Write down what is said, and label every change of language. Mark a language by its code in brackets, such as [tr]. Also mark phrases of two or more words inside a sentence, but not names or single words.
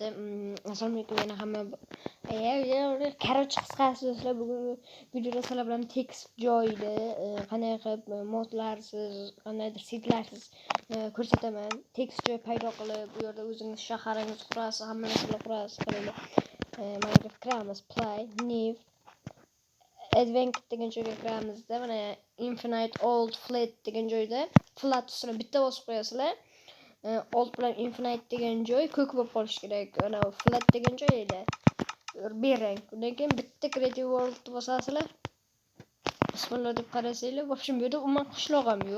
[uz] Assalomu alaykum yana hamma. Короче, qisqasi do'stlar, bugungi videoda sizlar bilan text joyida qanday qilib modlarsiz, qandaydir setlarsiz ko'rsataman. Text joy paydo qilib, bu yerda o'zingiz shaharingizni qurasiz, hamma narsani qurasiz. Mana kiramiz, play, new Advanced degan joyga kiramizda, mana Infinite Old Flat degan joyda flat ustini bitta bosib qo'yasizlar. Old bilan Infinite degan joy ko'k bo'lib qolishi kerak. Mana flat degan joyda berang. Undan keyin bitta Creative World bosasizlar. Bismillah deb qarasanglar, [ru] в общем [uz] bu yerda umuman qishloq ham yo'q.